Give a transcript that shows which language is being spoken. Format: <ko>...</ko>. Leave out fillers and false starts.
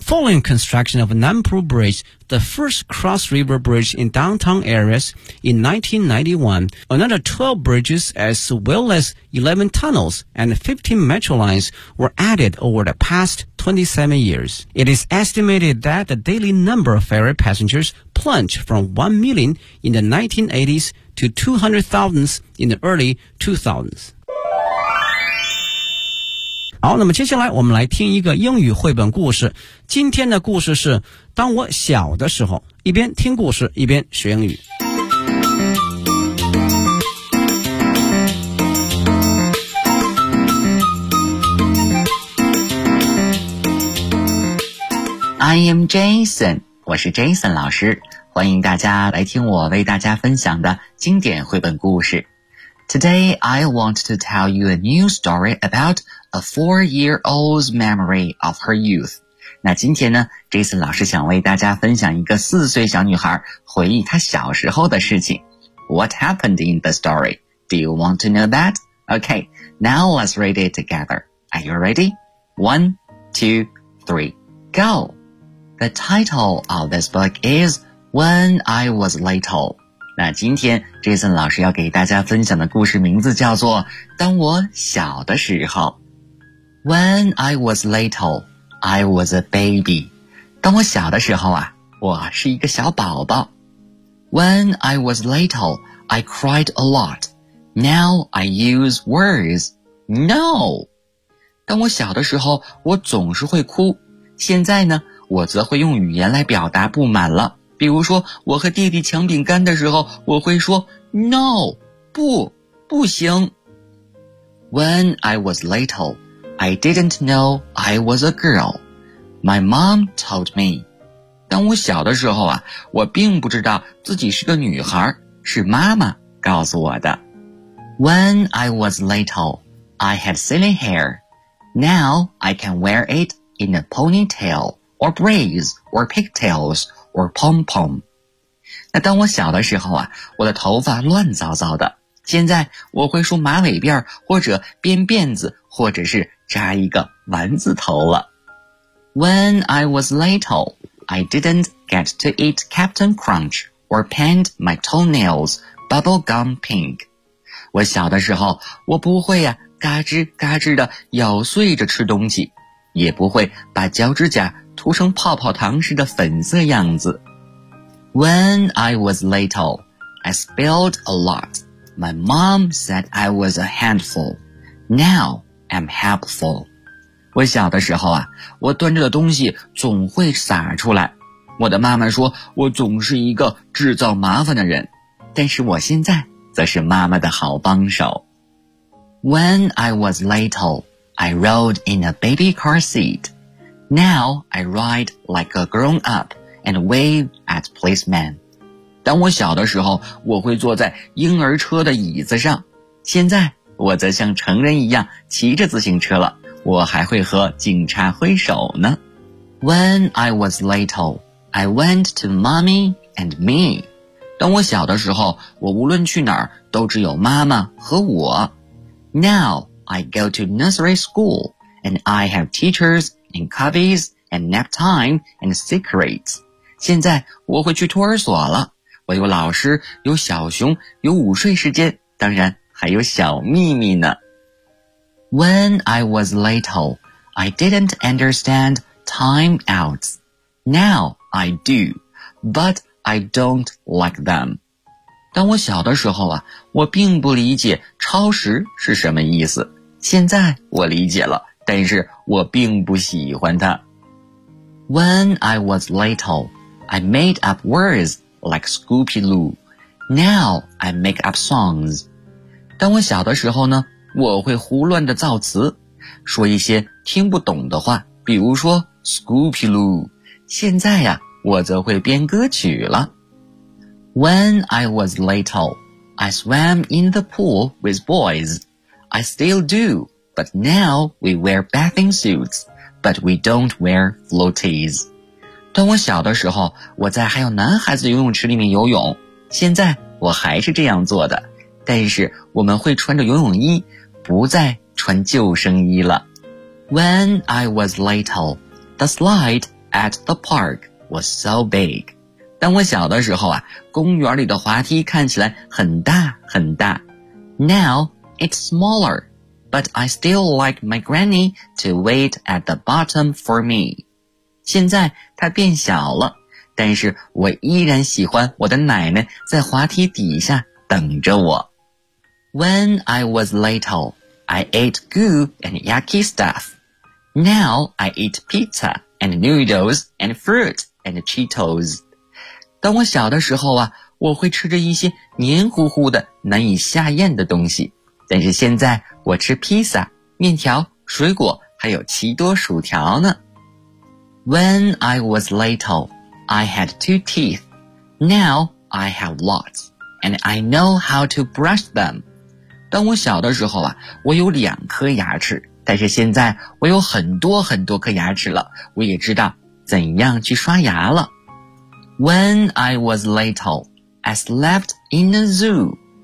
<en>Following construction of Nanpu Bridge, the first cross-river bridge in downtown areas in 1991, another 12 bridges as well as 11 tunnels and 15 metro lines were added over the past 27 years. It is estimated that the daily number of ferry passengers plunged from 1 million in the 1980s to 200,000 in the early 2000s.</en> <zh>好，那么接下来我们来听一个英语绘本故事。今天的故事是当我小的时候，一边听故事一边学英语。</zh> <en>I am Jason，</en> <zh>我是 Jason 老师，欢迎大家来听我为大家分享的经典绘本故事。</zh> <en>Today I want to tell you a new story about a four-year-old's memory of her youth.</en> <zh>那今天呢 ,Jason 老师想为大家分享一个四岁小女孩回忆她小时候的事情。</zh> <en>What happened in the story? Do you want to know that? Okay, now let's read it together. Are you ready? One, two, three, go! The title of this book is When I Was Little.</en> <zh>那今天 Jason 老师要给大家分享的故事名字叫做当我小的时候。</zh> <en>When I was little, I was a baby.</en> <zh>当我小的时候啊，我是一个小宝宝。</zh> <en>When I was little, I cried a lot. Now I use words. No!</en> <zh>当我小的时候，我总是会哭。现在呢，我则会用语言来表达不满了。比如说我和弟弟抢饼干的时候我会说</zh> <en>No,</en> <zh>不不行</zh> <en>When I was little, I didn't know I was a girl. My mom told me.</en> <zh>当我小的时候啊我并不知道自己是个女孩是妈妈告诉我的。</zh> <en>When I was little, I had silly hair. Now I can wear it in a ponytail, or braids, or pigtails,or pom-pom.</en> <zh>那当我小的时候啊我的头发乱糟糟的。现在我会梳马尾辫或者编辫子或者是扎一个丸子头了。</zh> <en>When I was little, I didn't get to eat Captain Crunch or paint my toenails bubblegum pink.</en> <zh>我小的时候我不会啊嘎吱嘎吱的咬碎着吃东西也不会把脚趾甲涂成泡泡糖似的粉色样子。</zh> <en>When I was little, I spilled a lot. My mom said I was a handful. Now I'm helpful.</en> <zh>我小的时候啊，我端着的东西总会洒出来。我的妈妈说我总是一个制造麻烦的人，但是我现在则是妈妈的好帮手。</zh> <en>When I was little, I rode in a baby car seat. Now I ride like a grown up and wave at policemen.</en> <zh>当我小的时候，我会坐在婴儿车的椅子上。现在我则像成人一样骑着自行车了，我还会和警察挥手呢。</zh> <en>When I was little, I went to mommy and me.</en> <zh>当我小的时候，我无论去哪儿都只有妈妈和我。</zh> <en>Now I go to nursery school and I have teachers and cubbies and nap time and secrets.</en> <zh>现在我会去托儿所了。我有老师，有小熊，有午睡时间，当然还有小秘密呢。</zh> <en>When I was little, I didn't understand timeouts. Now I do, but I don't like them.</en> <zh>当我小的时候啊，我并不理解超时是什么意思。现在我理解了，但是我并不喜欢它。</zh> <en>When I was little, I made up words like Scoopy Loo. Now I make up songs.</en> <zh>当我小的时候呢，我会胡乱的造词，说一些听不懂的话，比如说 Scoopy Loo. 现在呀，我则会编歌曲了。</zh> <en>When I was little, I swam in the pool with boys. I still do, but now we wear bathing suits, but we don't wear floaties.</en> <zh>当我小的时候，我在还有男孩子游泳池里面游泳，现在我还是这样做的，但是我们会穿着游泳衣，不再穿救生衣了。</zh> <en>When I was little, the slide at the park was so big.</en> <zh>当我小的时候啊，公园里的滑梯看起来很大很大。</zh> <en>Now it's smaller, but I still like my granny to wait at the bottom for me.</en> <zh>现在它变小了，但是我依然喜欢我的奶奶在滑梯底下等着我。</zh> <en>When I was little, I ate goo and yucky stuff. Now I eat pizza and noodles and fruit and Cheetos.</en> <zh>当我小的时候啊，我会吃着一些黏糊糊的、难以下咽的东西。但是现在我吃披萨、面条、水果，还有奇多薯条呢。</zh> <en>When I was little, I had two teeth. Now I have lots, and I know how to brush them.</en> <zh>当我小的时候啊，我有两颗牙齿，但是现在我有很多很多颗牙齿了，我也知道怎样去刷牙了。</zh> <en>When I was little, I slept in a zoo.</en>